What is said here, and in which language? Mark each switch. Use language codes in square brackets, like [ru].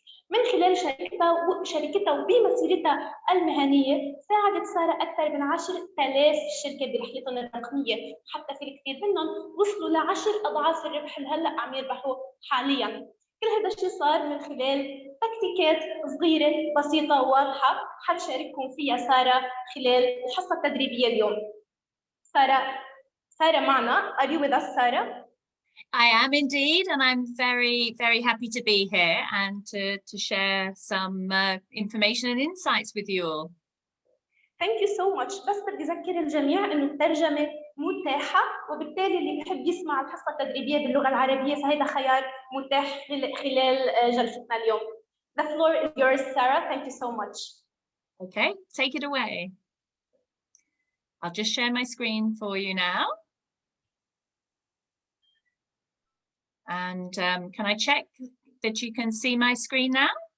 [ar] من خلال شركتها وبمسيرتها المهنية ساعدت سارة أكثر من 10,000 شركة برحلتهم الرقمية، حتى في الكثير منهم وصلوا ل10 أضعاف الربح اللي هلا عم يربحوا حاليا. كل هذا الشيء صار من خلال تكتيكات صغيرة بسيطة وواضحة حتشارككم فيها سارة خلال الحصة التدريبية اليوم. سارة معنا. [en] Are you with us, Sarah? I am indeed, and I'm very, very happy to be here and to share some information and insights with you all. Thank you so much. [ar] بس بدي أذكر الجميع إنه الترجمة متاحة، وبالتالي اللي بيحب يسمع الحصة التدريبية باللغة العربية فهذا خيار متاح خلال جلستنا اليوم. [en] The floor is yours, Sarah. Thank you so much. Okay, take it away. I'll just share my screen for you now. And can I check that you can see my screen now?